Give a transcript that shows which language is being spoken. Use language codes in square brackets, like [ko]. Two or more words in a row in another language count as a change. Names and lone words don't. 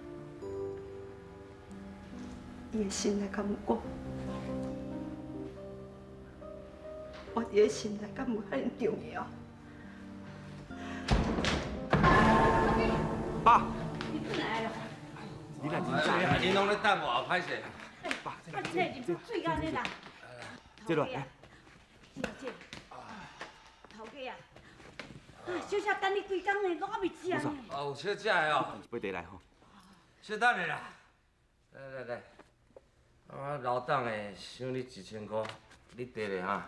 [nan] 伊的心内敢有我伫个心内敢有遐尼重要？爸，你转来了。你来真哎呀，恁拢咧等我，歹势。爸，这入水安尼啦。这落来。姐，头家啊，小姐等你几工呢，拢还未食呢。哦，有小食的哦。买茶来吼。小等下啦。来。我老党的赏你1000块，你得咧哈。